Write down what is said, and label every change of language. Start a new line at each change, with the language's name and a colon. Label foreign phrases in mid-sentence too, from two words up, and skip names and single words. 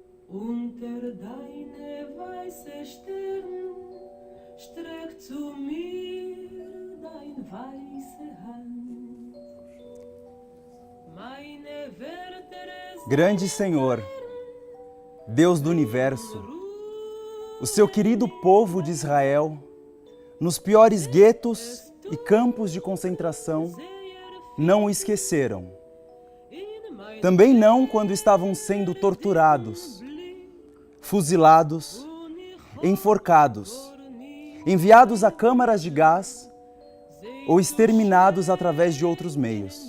German: Unter deine weiße Stirn streckt zu mir dein weiße Hand. Meine Werte
Portuguese: Grande Senhor, Deus do Universo, o seu querido povo de Israel, nos piores guetos e campos de concentração, não o esqueceram. Também não quando estavam sendo torturados, fuzilados, enforcados, enviados a câmaras de gás ou exterminados através de outros meios.